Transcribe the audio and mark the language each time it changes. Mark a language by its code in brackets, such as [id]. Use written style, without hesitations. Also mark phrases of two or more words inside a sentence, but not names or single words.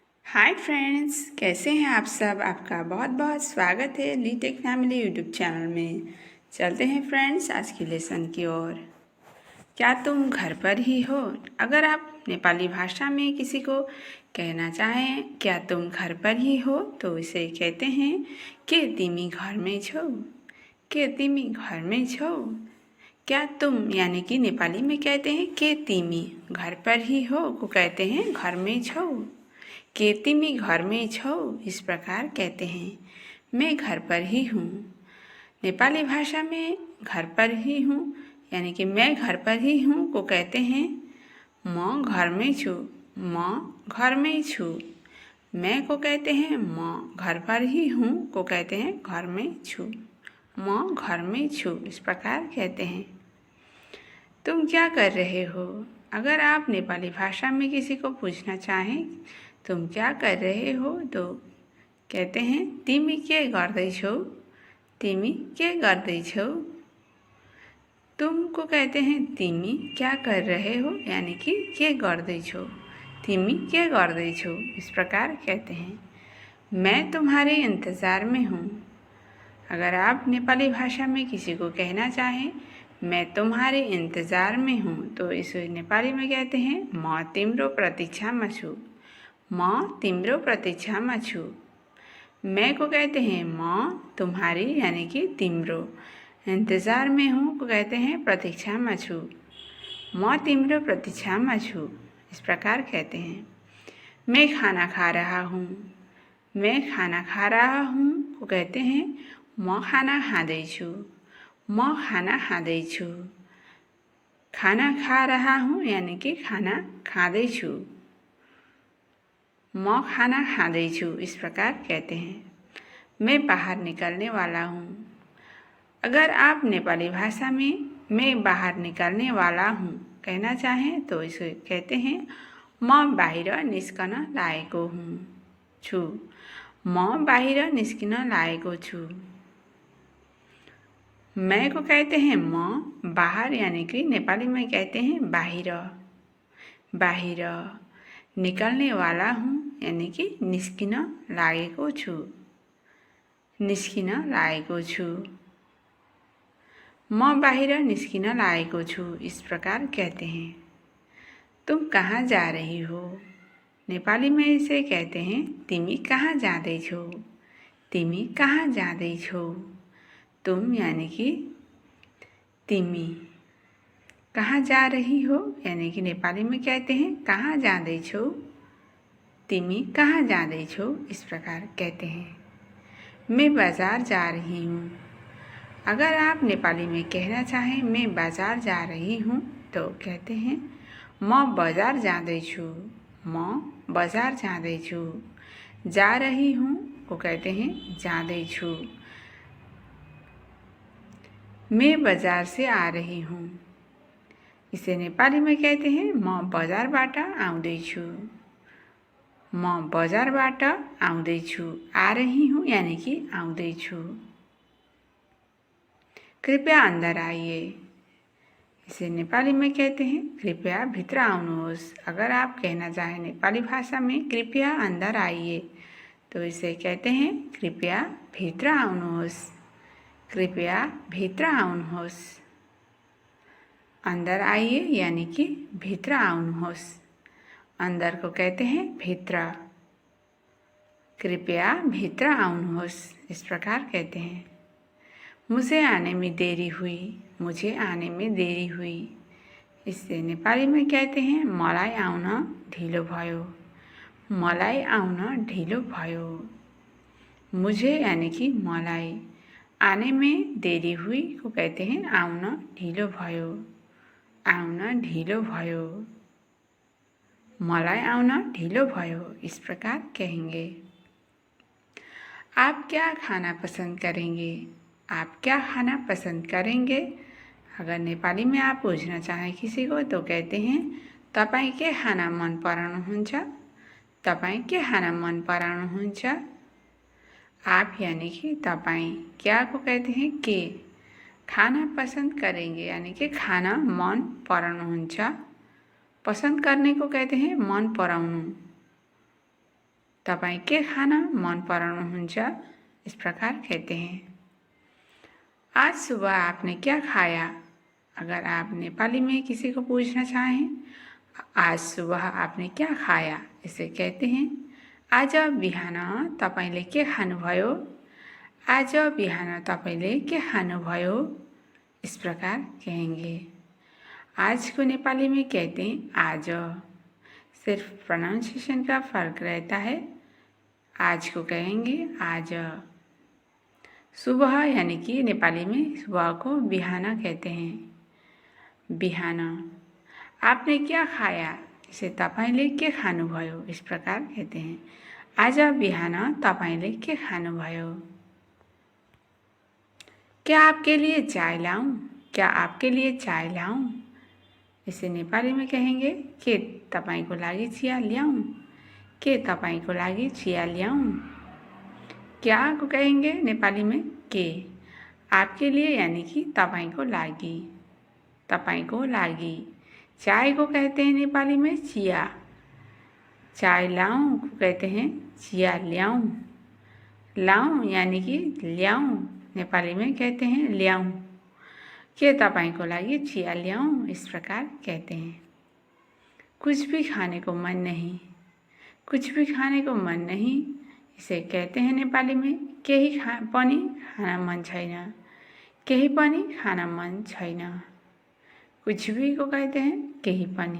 [hi] हाय फ्रेंड्स, कैसे हैं आप सब। आपका बहुत बहुत स्वागत है लीटेक फैमिली यूट्यूब चैनल में। चलते हैं फ्रेंड्स आज की लेसन की ओर। क्या तुम घर पर ही हो? अगर आप नेपाली भाषा में किसी को कहना चाहें क्या तुम घर पर ही हो तो इसे कहते हैं [ne] के तिमी घर में छौ। के तिमी घर में छौ। [hi] क्या तुम यानी कि नेपाली में कहते हैं [ne] के तिमी [hi] घर पर ही हो को कहते हैं [ne] घर में छौ। के तिमी घर में छौ [hi] इस प्रकार कहते हैं मैं घर पर ही हूँ। नेपाली भाषा में घर पर ही हूँ यानी कि मैं घर पर ही हूँ को कहते हैं [ne] म घर में छु। म घर में छु। [hi] मैं को कहते हैं म घर पर ही हूँ को कहते हैं [ne] घर में छु। म घर में छु [hi] इस प्रकार कहते हैं। तुम क्या कर रहे हो? अगर आप नेपाली भाषा में किसी को पूछना चाहें तुम क्या कर रहे हो तो कहते हैं [ne] तिमी के गर्दैछौ। तिमी के गर्दैछौ। [hi] तुम को कहते हैं तिमी क्या कर रहे हो यानी कि [ne] के गर्दैछौ। तिमी के गर्दैछौ [hi] इस प्रकार कहते हैं। मैं तुम्हारे इंतज़ार में हूँ। अगर आप नेपाली भाषा में किसी को कहना चाहें मैं तुम्हारे इंतज़ार में हूँ तो इसे नेपाली में कहते हैं [ne] म तिम्रो प्रतीक्षामा छु। म तिम्रो प्रतीक्षामा छु। [hi] मैं को कहते हैं म तुम्हारी यानी कि तिम्रो। इंतज़ार में हूँ को कहते हैं [ne] प्रतीक्षामा छु। म तिम्रो प्रतीक्षामा छु [hi] इस प्रकार कहते हैं। मैं खाना खा रहा हूँ। मैं खाना खा रहा हूँ को कहते हैं [ne] म खाना खाँदैछु। म खाना खाँदैछु। [hi] खाना खा रहा हूँ यानी कि [ne] खाना खाँदैछु। म खाना खाँदैछु [hi] इस प्रकार कहते हैं। मैं बाहर निकलने वाला हूँ। अगर आप नेपाली भाषा में मैं बाहर निकलने वाला हूँ कहना चाहें तो इसे कहते हैं [ne] म बाहिर निस्कन लागेको छु। म बाहिर निस्किन लागेको छु। [hi] मैं को कहते हैं म बाहर यानी कि नेपाली में कहते हैं बाहिर। बाहिर निकलने वाला हूँ यानी कि [ne] निस्किन लागेको छु। निस्किन लागेको छु। म बाहिर निस्किन लागेको छु [hi] इस प्रकार कहते हैं। तुम कहाँ जा रही हो? नेपाली में इसे कहते हैं [ne] तिमी कहाँ जाँदैछौ। तिमी कहाँ जाँदैछौ। [hi] तुम यानी कि [ne] तिमी। [hi] कहाँ जा रही हो यानी कि नेपाली में कहते हैं [ne] कहाँ जाँदैछौ। तिमी कहाँ जाँदैछौ [hi] इस प्रकार कहते हैं। मैं बाजार जा रही हूँ। अगर आप नेपाली में कहना चाहें मैं बाजार जा रही हूँ तो कहते हैं [ne] म बजार जाँदैछु। म बजार जाँदैछु। [hi] जा रही हूँ को कहते हैं जाँदैछु। मैं बाजार से आ रही हूँ। इसे नेपाली में कहते हैं [ne] म बजारबाट आउँदैछु। म बजारबाट आउँदैछु। [hi] आ रही हूँ यानी कि आउँदैछु। कृपया अंदर आइए। इसे नेपाली में कहते हैं [ne] कृपया भित्र आउनुहोस्। [hi] अगर आप कहना चाहें नेपाली भाषा में कृपया अंदर आइए तो इसे कहते हैं [ne] कृपया भित्र आउनुहोस्। कृपया भित्र आउनुहोस्। [hi] अंदर आइए यानी कि [ne] भित्र आउनुहोस्। [hi] अंदर को कहते हैं भित्र। [ne] कृपया भित्र आउनुहोस् [hi] इस प्रकार कहते हैं। मुझे आने में देरी हुई। मुझे आने में देरी हुई। इसे नेपाली में कहते हैं [ne] मलाई आउन ढिलो भयो। मलाई आउन ढिलो भयो। [hi] मुझे यानी कि [ne] मलाई। [hi] आने में देरी हुई को कहते हैं [ne] आउन ढिलो भयो। आउन ढिलो भयो। मलाई आउन ढिलो भयो [hi] इस प्रकार कहेंगे। आप क्या खाना पसंद करेंगे? आप क्या खाना पसंद करेंगे? अगर नेपाली में आप पूछना चाहें किसी को तो कहते हैं [ne] तपाईँ के खाना मन पराउनुहुन्छ? तपाईँ के खाना मन पराउनुहुन्छ? [hi] आप यानी कि तपाईँ। क्या को कहते हैं के। खाना पसंद करेंगे यानी कि [ne] खाना मन पराउनुहुन्छ। [hi] पसंद करने को कहते हैं [ne] मन पराउनु। तपाईँ के खान मन पराउनुहुन्छ, [hi] इस प्रकार कहते हैं। आज सुबह आपने क्या खाया? अगर आप नेपाली में किसी को पूछना चाहें, आज सुबह आपने क्या खाया, इसे कहते हैं [ne] आज बिहान तपाईले के खानुभयो? आज बिहान तपाईले के खानुभयो? [hi] इस प्रकार कहेंगे। आज को नेपाली में कहते हैं आज, सिर्फ प्रोनाउंसिएशन का फर्क रहता है। आज को कहेंगे आज। सुबह यानी कि नेपाली में सुबह को बिहान कहते हैं। बिहान आपने क्या खाया? इसे [ne] तपाईले के खानुभयो, [hi] इस प्रकार कहते हैं। [ne] आज बिहान तपाईले के खानुभयो? [hi] क्या आपके लिए चाय लाऊं? क्या आपके लिए चाय लाऊं? इसे नेपाली में कहेंगे [ne] के तपाईको लागि चिया ल्याऊं? के तपाईको लागि चिया ल्याऊं? [hi] क्या को कहेंगे नेपाली में के। आपके लिए यानी कि [ne] तपाईको लागि, तपाईको लागि। [hi] चाय को कहते हैं नेपाली में चिया। चाय लाऊं को कहते हैं [ne] चिया ल्याऊं। [hi] लाऊं यानी कि ल्याऊं, नेपाली में कहते हैं ल्याऊं। [ne] के तपाईको लागि चिया ल्याऊं, [hi] इस प्रकार कहते हैं। कुछ भी खाने को मन नहीं, कुछ भी खाने को मन नहीं, इसे कहते हैं नेपाली में [ne] केही पनि खान मन छैन, केही पनि खान मन छैन। [hi] कुछ भी को कहते हैं [ne] केही पनि।